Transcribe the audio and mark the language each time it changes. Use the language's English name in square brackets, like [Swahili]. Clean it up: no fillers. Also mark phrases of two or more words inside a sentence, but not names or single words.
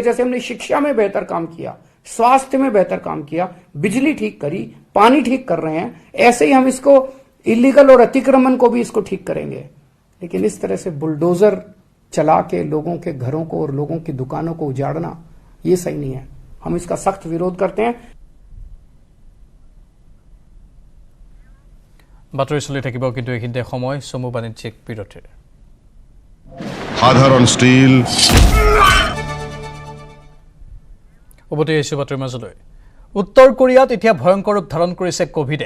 [Hindi] जैसे हमने शिक्षा में बेहतर काम किया, स्वास्थ्य में बेहतर काम किया, बिजली ठीक करी, पानी ठीक कर रहे हैं, ऐसे ही हम इसको इलीगल और अतिक्रमण को भी इसको ठीक करेंगे। लेकिन इस तरह से बुलडोजर चला के लोगों के घरों को और लोगों की दुकानों को उजाड़ना, ये सही नहीं है। हम इसका सख्त विरोध करते हैं। [Assamese] বাতৰি চলি থাকিব, কিন্তু এইখিনিতে সময় চমু বাণিজ্যিক বিৰতিৰ। সাধাৰণ ষ্টীল উভতি আহিছোঁ বাতৰিৰ মাজলৈ। উত্তৰ কোৰিয়াত এতিয়া ভয়ংকৰ ৰূপ ধাৰণ কৰিছে কোভিডে।